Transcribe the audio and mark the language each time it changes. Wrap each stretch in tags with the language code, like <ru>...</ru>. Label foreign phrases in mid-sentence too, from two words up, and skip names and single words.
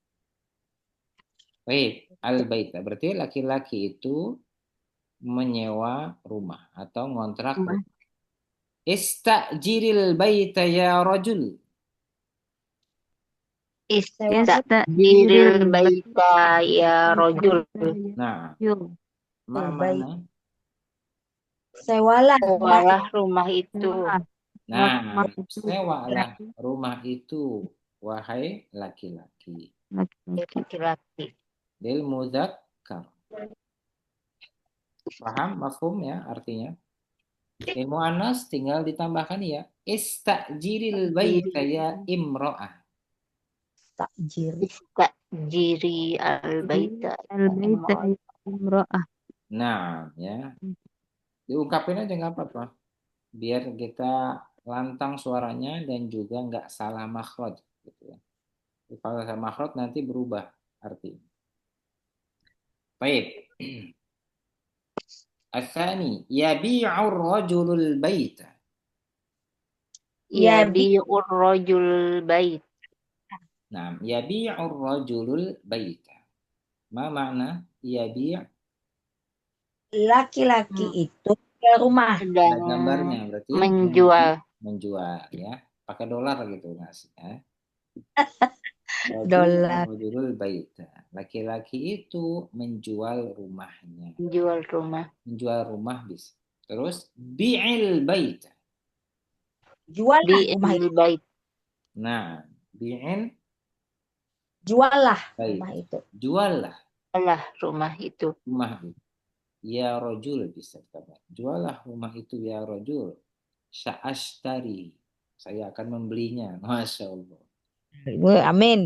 <id>Baik, al-baita. Berarti laki-laki itu menyewa rumah atau ngontrak rumah rumah.</id> <ar>استأجر البيت يا رجل.</ar> <id>sewa</id> <ar>استأجر البيت يا رجل</ar> <id>Nah, yuk baik mana? sewalah rumah sewalah rumah itu Nah, rumah itu sewalah rumah itu, wahai laki-laki. laki-laki</id> <ar>للمذكر.</ar> <id>Paham mafhum ya artinya? Lil muannas tinggal ditambahkan ya.</id> <ar>استأجري البيت يا امرأة. takjir استأجري البيت البيت امرأة.</ar> <id>Nah, ya. Diungkapin aja nggak apa-apa. Biar kita lantang suaranya dan juga nggak salah makhraj gitu ya. Kalau salah makhraj nanti berubah arti. Baik.</id> <ar>الثاني يبيع الرجل البيت.</ar> <id>ya</id> <ar>يبيع الرجل بيت Nah, يبيع الرجل البيت. ما معنى يبيع'?</ar> <id>laki-laki itu ke rumah Ada sedang gambarnya berarti menjual menjual ya. Pakai dolar gitu Mas ya. dolar</id> <ar>الرجل البيت.</ar> <id>Laki-laki itu menjual rumahnya. menjual rumah Menjual rumah bisa. Terus</id> <ar>بع البيت.</ar> <id>Juallah rumah itu.</id> <ar>بع البيت.</ar> <id>Nah, bi'il Juallah</id> <ar>bait.</ar> <id>rumah itu. Juallah Alah rumah itu. rumah itu.</id> <ar>يا رجل</ar> <id>bisa kata. Juallah rumah itu</id> <ar>يا رجل.</ar> <id>Sa'ashtari. Saya akan membelinya.</id> <ar>ما شاء الله.</ar> <id>Amin.</id>